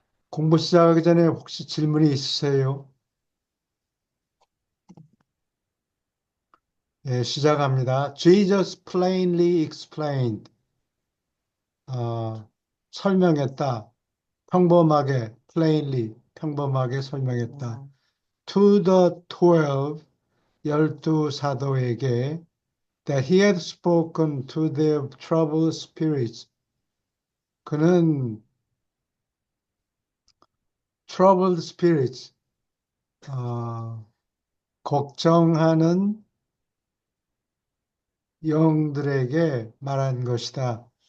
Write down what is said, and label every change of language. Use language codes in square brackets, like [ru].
[ko] 공부 시작하기 전에 혹시 질문이 있으세요? 예, 시작합니다. [en] Jesus plainly explained. [ko] 설명했다. 평범하게, plainly, 평범하게 설명했다. 음, [en] To the 12, [ko] 열두 사도에게 [en] that he had spoken to their troubled spirits. [ko] 그는 [en] troubled spirits, [ko] 어, 걱정하는 영들에게 말한 것이다.